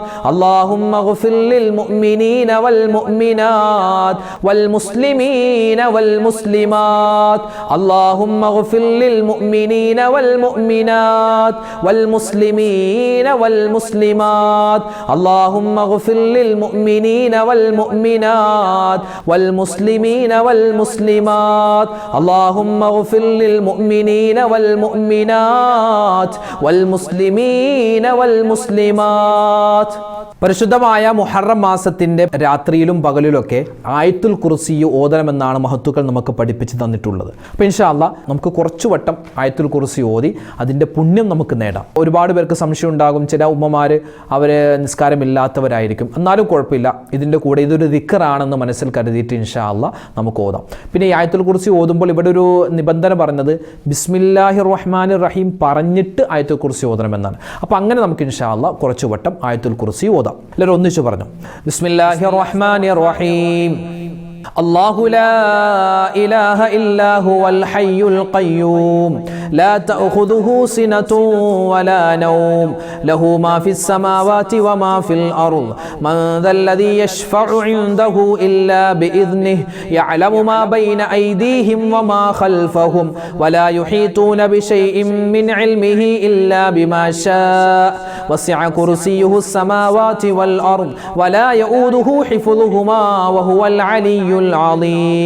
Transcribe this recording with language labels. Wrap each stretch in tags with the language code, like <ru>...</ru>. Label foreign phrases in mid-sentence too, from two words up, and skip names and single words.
<ar>اللهم اغفر للمؤمنين والمؤمنات والمسلمين والمسلمات اللهم اغفر للمؤمنين والمؤمنات والمسلمين والمسلمات اللهم اغفر للمؤمنين والمؤمنات والمسلمين والمسلمات اللهم اغفر للمؤمنين والمؤمنات والمسلمين والمسلمات</ar> <ml>പരിശുദ്ധമായ മുഹറം മാസത്തിൻ്റെ രാത്രിയിലും പകലിലൊക്കെ ആയത്തുൽ കുർസി ഓതണമെന്നാണ് മഹത്തുക്കൾ നമുക്ക് പഠിപ്പിച്ച് തന്നിട്ടുള്ളത്. അപ്പോൾ</ml> <ar>إن شاء الله</ar> <ml>നമുക്ക് കുറച്ചു വട്ടം ആയത്തുൽ കുർസി ഓതി അതിൻ്റെ പുണ്യം നമുക്ക് നേടാം. ഒരുപാട് പേർക്ക് സംശയം ഉണ്ടാകും, ചില ഉമ്മമാർ അവർ നിസ്കാരമില്ലാത്തവരായിരിക്കും, എന്നാലും കുഴപ്പമില്ല, ഇതിൻ്റെ കൂടെ ഇതൊരു ദിക്റാണെന്ന് മനസ്സിൽ കരുതിയിട്ട്</ml> <ar>إن شاء الله</ar> <ml>നമുക്ക് ഓതാം. പിന്നെ ഈ ആയത്തുൽ കുർസി ഓതുമ്പോൾ ഇവിടെ ഒരു നിബന്ധന പറഞ്ഞത്</ml> <ar>بسم الله الرحمن الرحيم</ar> <ml>പറഞ്ഞിട്ട് ആയത്തുൽ കുർസി ഓതണമെന്നാണ്. അപ്പോൾ അങ്ങനെ നമുക്ക്</ml> <ar>إن شاء الله</ar> <ml>കുറച്ചു വട്ടം ആയത്തുൽ കുർസി ഓതാം. എല്ലാവരും ഒന്നിച്ചു പറഞ്ഞു,</ml> <ar>بسم الله الرحمن الرحيم. الله لا إله إلا هو الحي القيوم لا تأخذه سنة ولا نوم له ما في السماوات وما في الأرض من ذا الذي يشفع عنده إلا بإذنه يعلم ما بين أيديهم وما خلفهم ولا يحيطون بشيء من علمه إلا بما شاء وسع كرسيه السماوات والأرض ولا يؤوده حفظهما وهو العلي العظيم.</ar>